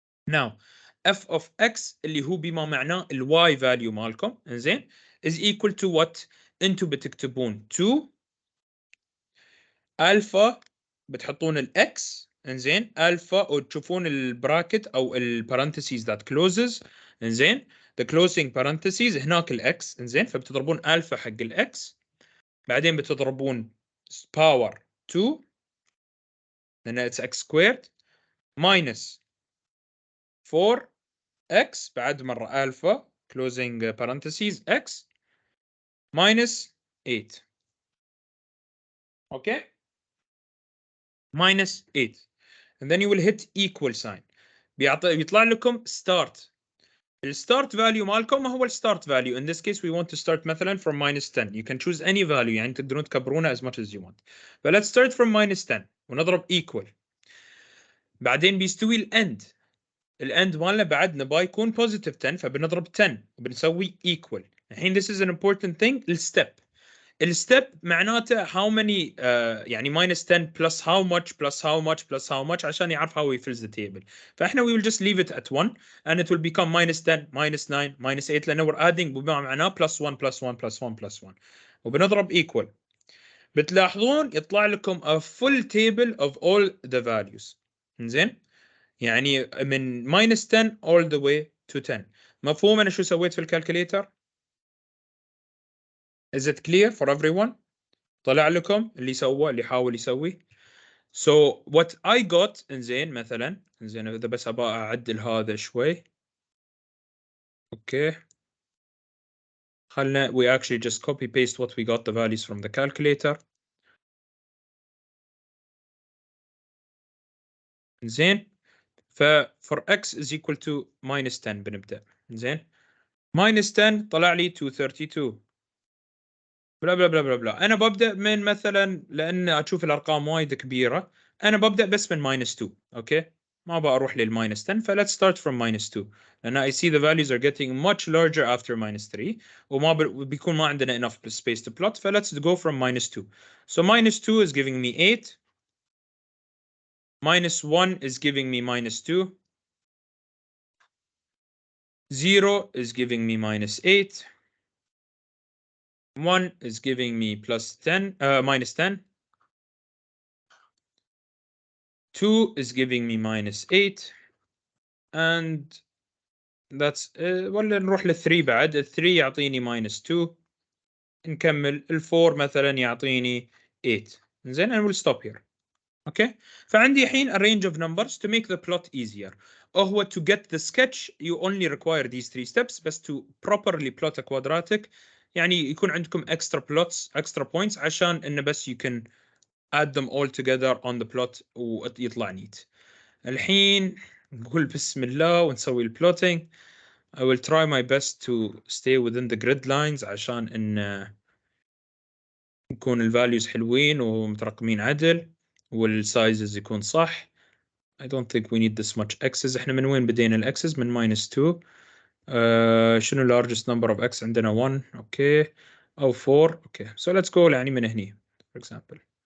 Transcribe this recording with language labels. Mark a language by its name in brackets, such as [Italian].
[English] now f of x [Arabic] اللي هو بما معناه ال y value مالكم انزين [English] is equal to what [Arabic] انتم بتكتبون 2 alpha بتحطون ال x انزين alpha وتشوفون البراكت او البارنتسيز [English] that closes [Arabic] انزين [English] the closing parentheses [Arabic] هناك ال x انزين فبتضربون alpha حق ال x بعدين بتضربون [English] power 2 [Arabic] لأن [English] it's x squared minus 4x [Arabic] بعد مرة [English] alpha closing parentheses x minus 8. Okay? minus 8. And then you will hit equal sign. [Arabic] بيطلع لكم start. الستارت فاليو مالكم ما هو الستارت فاليو. [English] In this case we want to start [Arabic] مثلا [English] from minus 10. You can choose any value [Arabic] يعني تقدرون تكبرونها [English] as much as you want. But let's start from minus 10 [Arabic] ونضرب [English] equal. [Arabic] بعدين بيستوي الاند. الاند مالنا بعد نبغى يكون positive 10 فبنضرب 10 وبنسوي equal. الحين [English] this is an important thing الستep. الستep [Arabic] معناته [English] how many يعني minus 10 plus how much plus how much plus how much [Arabic] عشان يعرف [English] how he fills the table. [Arabic] فاحنا [English] we will just leave it at 1 and it will become minus 10 minus 9 minus 8 [Arabic] لأنه [English] we're adding [Arabic] بما معناه [English] plus 1 plus 1 plus 1 plus 1 [Arabic] وبنضرب [English] equal. [Arabic] بتلاحظون يطلع لكم [English] a full table of all the values. [Arabic] زين يعني من [English] minus 10 all the way to 10. [Arabic] مفهوم أنا شو سويت في الكالكوليتر؟ [English] Is it clear for everyone؟ [Arabic] طلع لكم اللي سوى اللي حاول يسوي. [English] So what I got [Arabic] انزين مثلا انزين اذا بس ابغى اعدل هذا شوي. اوكي خلنا [English] we actually just copy paste what we got the values from the calculator. [Arabic] زين ف [English] for x is equal to minus 10 [Arabic] بنبدأ. زين minus 10 طلع لي 232 بلا بلا بلا بلا بلا. انا ببدأ من مثلا لان اشوف الارقام وايد كبيرة انا ببدأ بس من minus 2. اوكي ما بروح للماينس 10 ف let's start from minus 2 لأن I see the values are getting much larger after minus 3 وما بيكون ما عندنا enough space to plot ف let's go from minus 2. [English] So minus 2 is giving me 8, minus 1 is giving me minus 2, 0 is giving me minus 8, 1 is giving me plus 10, minus 10, 2 is giving me minus 8 and that's [Arabic] ولا نروح لل3 بعد. ال3 يعطيني minus 2 نكمل ال4 مثلا يعطيني 8. [English] زين and we'll stop here. Okay [Arabic] فعندي الحين [English] a range of numbers to make the plot easier. هو to get the sketch you only require these 3 steps بس to properly plot a quadratic [Arabic] يعني يكون عندكم [English] extra plots extra points [Arabic] عشان انه بس [English] you can add them all together on the plot [Arabic] ويطلع [English] neat. [Arabic] الحين نقول بسم الله ونسوي الplotting. [English] I will try my best to stay within the grid lines [Arabic] عشان ان يكون الفاليوز حلوين ومترقمين عدل والسايزز يكون صح. [English] I don't think we need this much x's. [Arabic] احنا من وين بدينا الاكسس؟ من minus 2. [English] شنو largest number of x عندنا 1 okay او 4 اوكي so let's go [Arabic] يعني من هني [English] for example.